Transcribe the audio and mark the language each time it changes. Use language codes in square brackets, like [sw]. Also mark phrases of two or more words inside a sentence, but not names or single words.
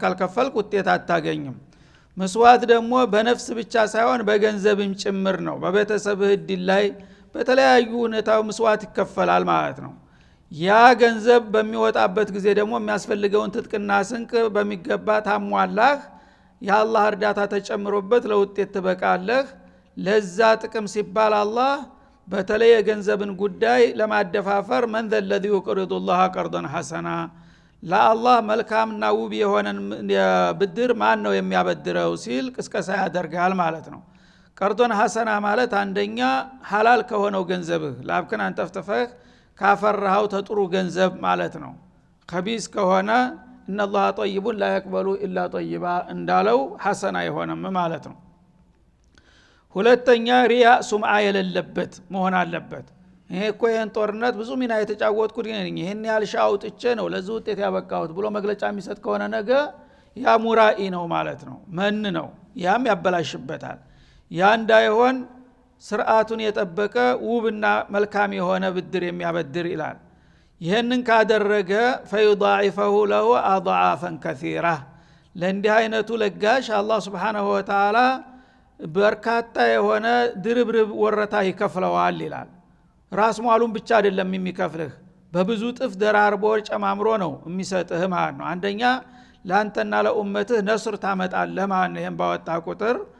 [am] ካልከፈልክ ውጤት አታገኝም። መስዋዕት ደግሞ በነፍስ ብቻ ሳይሆን በገንዘብም ጭምር ነው። በቤተሰብህ እድል ላይ በተለያዩ ሁኔታው መስዋዕት ይከፈላል ማለት ነው። ያ ገንዘብ በሚወጣበት ጊዜ ደግሞ የሚያስፈልገውን ትጥቅና ስንቅ በሚገባ ታሟላህ የአላህ እርዳታ ተጨምሮበት ለውጤት ትበቃለህ። ለዛ ጥቅም ሲባል አላህ በተለይ የገንዘብን ጉዳይ ለማደፋፈር [ar] من ذا الذي يقرض الله قرضا حسنا [am] ለአላህ መልካምና ውብ የሆነን ብድር ማን ነው የሚያበድረው ሲል ቅስቀሳ ያደርጋል ማለት ነው። [ar] قرضا حسنا [am] ማለት አንደኛ ሐላል ከሆነው ገንዘብህ ላብከን አንጠፍጥፈህ ካፈራው ተጥሩ ገንዘብ ማለት ነው። ከቢስ ከሆነ [ar] ان الله طيب لا يقبل الا طيبا [am] እንዳለው ሐሰና ይሆንም ማለት ነው። ሁለተኛ [ar] رياء سمعة [am] የሌለበት መሆን አለበት። ይሄ እኮ ይሄን ጦርነት ብዙ ሚና የተጫወትኩት ነኝ ይሄን ያልሻውጥቼ ነው ለዚህ ውጤት ያበቃሁት ብሎ መግለጫ የሚሰጥ ከሆነ ነገ ያ ሙራኢ ነው ማለት ነው። መን ነው ያም ያበላሽበታል። ያ እንዳይሆን ስርዓቱን የጠበቀ ውብና መልካም የሆነ ብድር የሚያበድር ይላል። ይሄንን ካደረገ [ar] فيضاعفه له اضعافا كثيره [am] ለእንዲህ አይነቱ ለጋሽ አላህ [ar] سبحانه و تعالى [am] በርካታ የሆነ ድርብርብ ወረታ ይከፍለዋል ይላል። ራስ ሟሉን ብቻ አይደለም የሚከፍልህ በብዙ ጥፍ ደራርቦ ጨማምሮ ነው የሚሰጥህ ማለት ነው። አንደኛ ላንተና ለኡመትህ ነስር ታመጣለህ ማለት ነው። ይሄን ባወጣ ቁጥር